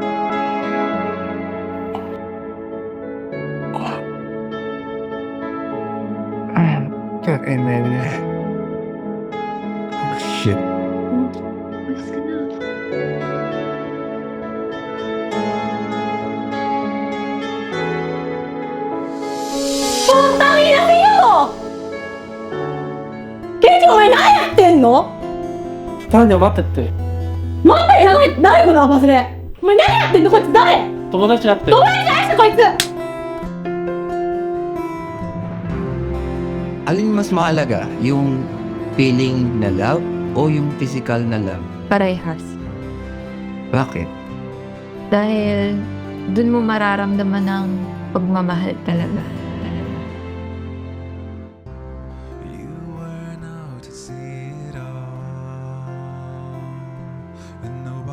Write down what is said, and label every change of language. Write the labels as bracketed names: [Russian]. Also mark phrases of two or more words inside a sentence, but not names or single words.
[English] Oh, shit. [Filipino] Alas ka na. Putang ina kayo! [Japanese] Kaya お前何やってんのタニャ待ってって。待ってやばい誰この忘れお前何やってんのこいつ誰友達だって。友達じゃない人こいつ [Filipino] Alin mas mahalaga? Yung feeling na love o yung [English] physical na love? [Filipino] Parehas. Bakit? Dahil dun mo mararamdaman ng pagmamahal talaga. [English] You weren't out to see it all, and